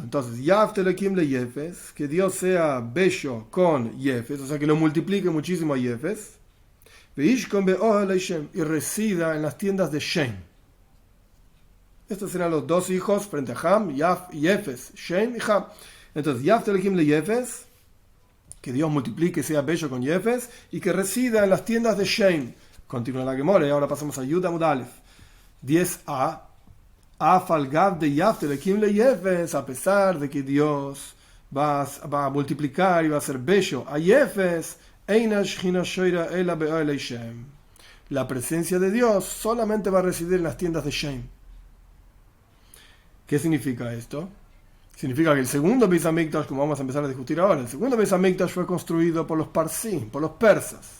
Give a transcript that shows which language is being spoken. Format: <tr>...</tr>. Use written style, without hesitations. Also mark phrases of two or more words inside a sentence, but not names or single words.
<es>Entonces,</es> <he>יפת אלהים ליפת,</he> <es>que Dios sea bello con Yefes, o sea que lo multiplique muchísimo a Yefes, y resida en las tiendas de Shem. Estos eran los dos hijos frente a Ham, Yaf y Yefes, Shem y Ham. Entonces,</es> <he>יפת אלהים ליפת,</he> <es>que Dios multiplique, sea bello con Yefes, y que resida en las tiendas de Shem. Continúa la Gemara, y ahora pasamos a</es> <he>י עמוד א.</he> <es>10a.</es> <he>אף על גב ד יפת אלהים ליפת,</he> <es>a pesar de que Dios va a multiplicar y va a ser bello a Yefes, la presencia de Dios solamente va a residir en las tiendas de Shem. ¿Qué significa esto? Significa que el segundo</es> <he>בית המקדש,</he> <es>como vamos a empezar a discutir ahora, el segundo</es> <he>בית המקדש</he> <es>fue construido por los Parsim, por los persas.</es>